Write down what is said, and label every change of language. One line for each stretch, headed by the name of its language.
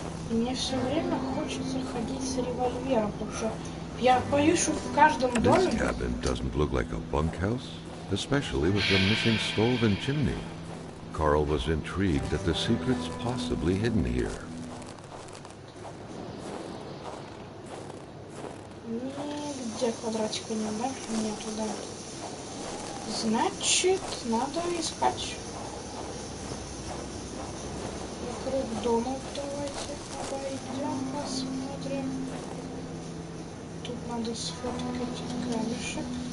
Russian: И мне все время хочется ходить с револьвером, потому что я боюсь, что в каждом
English: This
Russian: доме...
English: cabin doesn't look like a bunkhouse, especially with the missing stove and chimney. Carl was intrigued at the secrets possibly hidden here.
Russian: Нигде квадратика нет, да? Нету, да. Значит, надо искать. Вокруг дома давайте обойдем, посмотрим. Тут надо сфоткать камешек.